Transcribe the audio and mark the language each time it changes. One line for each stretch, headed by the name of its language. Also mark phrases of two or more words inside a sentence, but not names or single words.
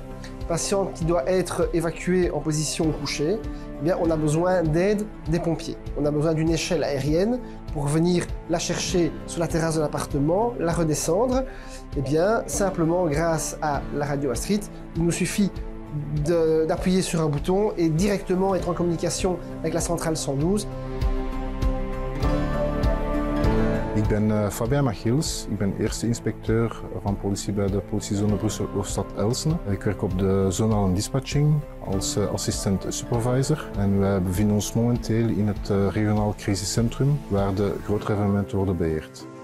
French: Patiente qui doit être évacuée en position couchée, eh bien, on a besoin d'aide des pompiers. On a besoin d'une échelle aérienne pour venir la chercher sur la terrasse de l'appartement, la redescendre. Eh bien, simplement grâce à la radio Astrid, il nous suffit d'appuyer sur un bouton et directement être en communication avec la centrale 112.
Dutch: Ik ben Fabien Machils, ik ben eerste inspecteur van politie bij de politiezone Brussel-Hoofdstad Elsene. Ik werk op de zonale dispatching als assistent supervisor en wij bevinden ons momenteel in het regionaal crisiscentrum waar de grotere evenementen worden beheerd.